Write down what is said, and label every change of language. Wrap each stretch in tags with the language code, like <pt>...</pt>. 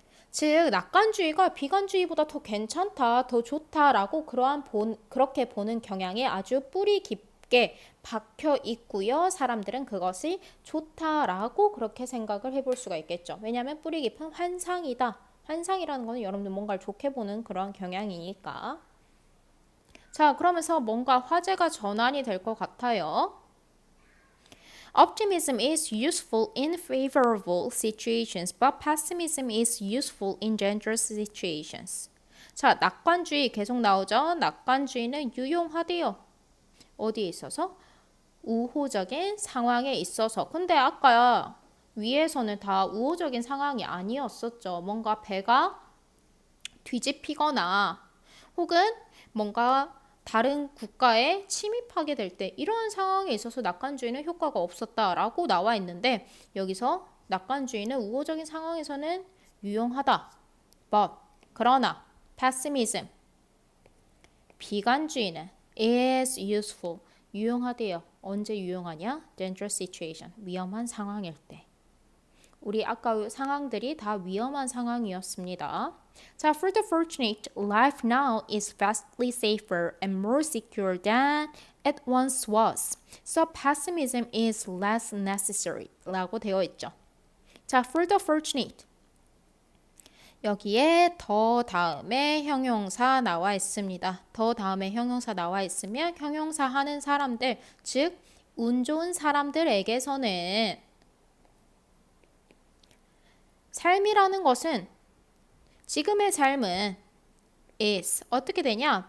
<ko>즉 낙관주의가 비관주의보다 더 괜찮다, 더 좋다라고 그렇게 보는 경향이 아주 뿌리 깊게 박혀 있고요. 사람들은 그것이 좋다라고 그렇게 생각을 해볼 수가 있겠죠. 왜냐하면 뿌리 깊은 환상이다. 환상이라는 거는 여러분들 뭔가를 좋게 보는 그런 경향이니까. 자, 그러면서 뭔가 화제가 전환이 될 것 같아요.</ko> <en>Optimism is useful in favorable situations, but pessimism is useful in dangerous situations.</en> <ko>자, 낙관주의 계속 나오죠. 낙관주의는 유용하대요. 어디에 있어서? 우호적인 상황에 있어서. 근데 아까 위에서는 다 우호적인 상황이 아니었었죠. 뭔가 배가 뒤집히거나 혹은 뭔가 다른 국가에 침입하게 될 때 이러한 상황에 있어서 낙관주의는 효과가 없었다라고 나와 있는데 여기서 낙관주의는 우호적인 상황에서는 유용하다.</ko> <en>But</en> <ko>그러나</ko> <en>pessimism</en> <ko>비관주의는</ko> <en>is useful</en> <ko>유용하대요. 언제 유용하냐?</ko> <en>Dangerous situation</en> <ko>위험한 상황일 때. 우리 아까 상황들이 다 위험한 상황이었습니다.</ko> <en>자, for the fortunate, life now is vastly safer and more secure than it once was. So pessimism is less necessary.</en> <ko>라고 되어 있죠. 자,</ko> <en>for the fortunate.</en> <ko>여기에 더 다음에 형용사 나와 있습니다. 더 다음에 형용사 나와 있으면 형용사 하는 사람들, 즉 운 좋은 사람들에게서는 삶이라는 것은 지금의 삶은 is 어떻게 되냐?</ko>